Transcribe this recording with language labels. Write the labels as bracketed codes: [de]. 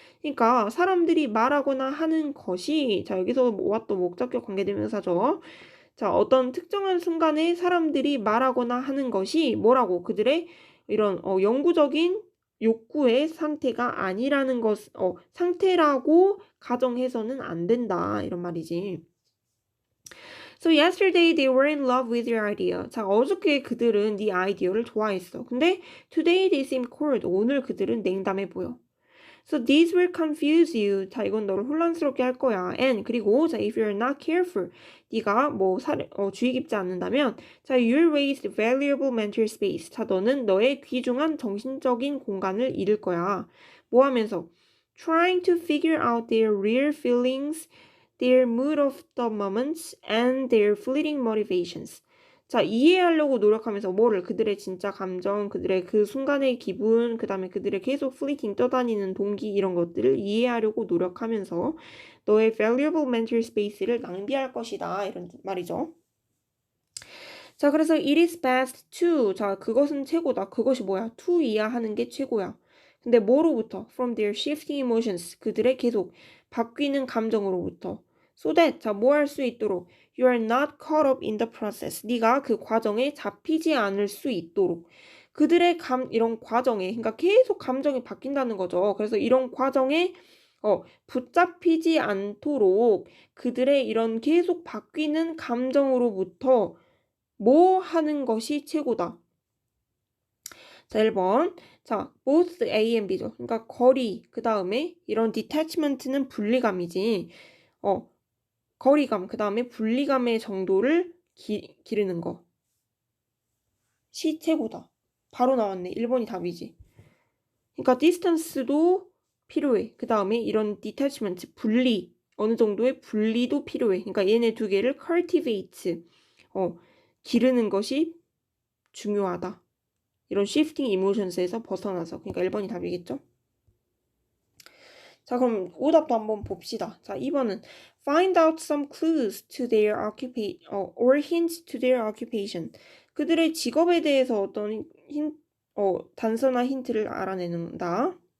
[ko] 그러니까 사람들이 말하거나 하는 것이, 자, 여기서 what 또 목적격 관계대명사죠. 자, 어떤 특정한 순간에 사람들이 말하거나 하는 것이 뭐라고? 그들의 이런 영구적인 욕구의 상태가 아니라는 것, 상태라고 가정해서는 안 된다. 이런 말이지. [en] So yesterday they were in love with your idea. [ko] 자, 어저께 그들은 네 아이디어를 좋아했어. 근데 [en] today they seem cold. [ko] 오늘 그들은 냉담해 보여. [en] So these will confuse you. [ko] 자, 이건 너를 혼란스럽게 할 거야. [en] And [ko] 그리고 자, [en] if you're not careful, [ko] 네가 주의 깊지 않는다면, 자, [en] you'll waste valuable mental space. [ko] 자, 너는 너의 귀중한 정신적인 공간을 잃을 거야. 뭐 하면서? [en] Trying to figure out their real feelings, their mood of the moment, and their fleeting motivations. [ko] 자, 이해하려고 노력하면서 뭐를 그들의 진짜 감정, 그들의 그 순간의 기분, 그 다음에 그들의 계속 플리팅 떠다니는 동기 이런 것들을 이해하려고 노력하면서 너의 [en] valuable mental space [ko] 를 낭비할 것이다. 이런 말이죠. 자, 그래서 [en] it is best to. [ko] 자, 그것은 최고다. 그것이 뭐야? to 이야 하는 게 최고야. 근데 뭐로부터? [en] From their shifting emotions. [ko] 그들의 계속 바뀌는 감정으로부터. So that. 자, 뭐 할 수 있도록. [en] You are not caught up in the process. [ko] 네가 그 과정에 잡히지 않을 수 있도록. 그들의 이런 과정에, 그러니까 계속 감정이 바뀐다는 거죠. 그래서 이런 과정에 붙잡히지 않도록 그들의 이런 계속 바뀌는 감정으로부터 뭐 하는 것이 최고다. 자, 1번. 자, both A and B죠. 그러니까 거리, 그 다음에 이런 detachment는 분리감이지. 거리감, 그 다음에 분리감의 정도를 기르는 거. 시 최고다. 바로 나왔네. 1번이 답이지. 그러니까 distance도 필요해. 그 다음에 이런 detachment, 분리, 어느 정도의 분리도 필요해. 그러니까 얘네 두 개를 cultivate, 기르는 것이 중요하다. 이런 shifting emotions에서 벗어나서. 그러니까 1번이 답이겠죠? 자, 그럼 오답도 한번 봅시다. 자, 2번은 [en] find out some clues to their occupation, or hints to their occupation. [ko] 그들의 직업에 대해서 어떤 단서나 힌트를 알아내는 거.